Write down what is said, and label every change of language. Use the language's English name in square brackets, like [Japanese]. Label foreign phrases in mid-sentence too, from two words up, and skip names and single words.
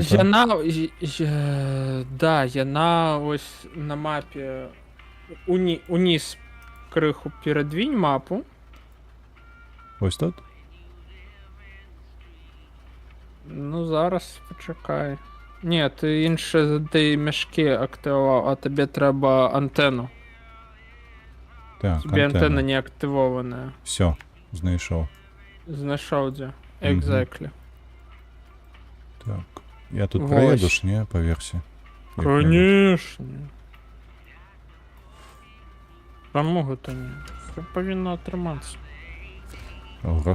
[Belarusian] Яна да, яна ось на мапе уніз крыху перадвінь мапу. Ось тут? Ну зараз пачакай. Не, ты інше ты мяшкі актываваў, а табе трэба антэну. Так, [Ukrainian] Тебе антэна [Belarusian] антэна. [Ukrainian] не актывованая. Все, знайшов. [Belarusian] Знайшоў дзе. Мгм. [English] Exactly. [Belarusian] Так. Я тут Вось. [Russian] проеду ж, не, по версии? Конечно. [Belarusian] Чаму гэта не? Все павінна атрымацца. Грошки